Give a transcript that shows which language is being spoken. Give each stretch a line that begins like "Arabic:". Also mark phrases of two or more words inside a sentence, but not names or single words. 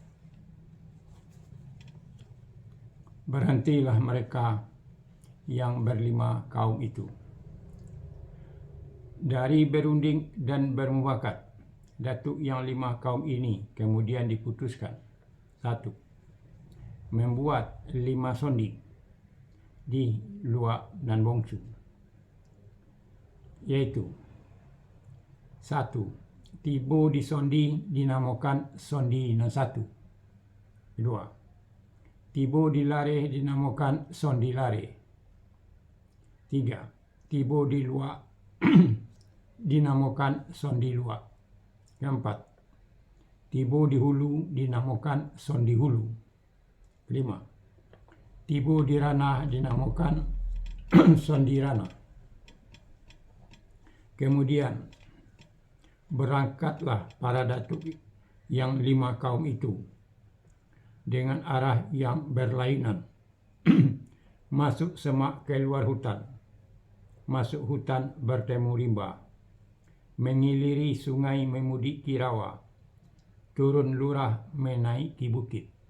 Indonesian: Berhentilah mereka yang ber5 kaum itu dari berunding dan bermufakat. Datuk yang 5 kaum ini kemudian diputuskan: 1. Membuat 5 sondi di Luak Nan Bongsu, yaitu 1. Tibo di sondi dinamakan Sondi Nan 1. 2. Tibo di Lare dinamakan Sondi Lare. 3. Tibo di Luak dinamakan Sondi Luak. 4. Tibo di Hulu dinamakan Sondi Hulu. 5. Tibo di Rana dinamakan Sondi Rana. Kemudian berangkatlah para datuk yang 5 kaum itu dengan arah yang berlainan, masuk semak keluar hutan, masuk hutan bertemu rimba, mengiliri sungai memudiki rawa, turun lurah menaiki bukit.